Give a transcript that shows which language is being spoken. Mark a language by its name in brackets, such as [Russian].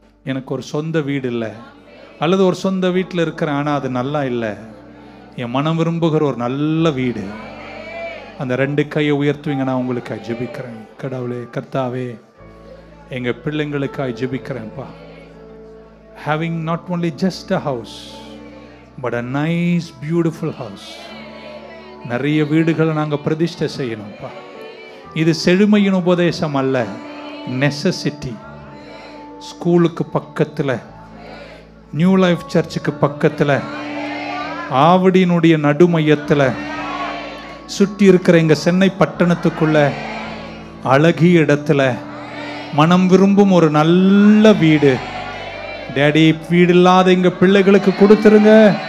[Tamil] எனக்கு ஒரு சொந்த வீடு இல்லை, அல்லது ஒரு சொந்த வீட்டில் இருக்கிறேன் ஆனால் அது நல்லா இல்லை, என் மனம் விரும்புகிற ஒரு நல்ல வீடு, அந்த 2 கையை உயர்த்துவீங்க. நான் உங்களுக்காக ஜெபிக்கிறேன். கடவுளே, கர்த்தாவே, எங்கள் பிள்ளைங்களுக்காக ஜெபிக்கிறேன்ப்பா. [English] Having not only just a house but a nice beautiful house. [Tamil] நிறைய வீடுகளை நாங்கள் பிரதிஷ்டை செய்யணும்ப்பா. இது செழுமையின் உபதேசம் அல்ல, நெசசிட்டி. ஸ்கூலுக்கு பக்கத்தில், நியூ லைஃப் சர்ச்சுக்கு பக்கத்தில், ஆவடியினுடைய நடுமையத்தில், சுற்றி இருக்கிற எங்கள் சென்னை பட்டணத்துக்குள்ள அழகிய இடத்துல மனம் விரும்பும் ஒரு நல்ல வீடு டேடி, வீடு இல்லாத எங்க பிள்ளைகளுக்கு கொடுத்துருங்க.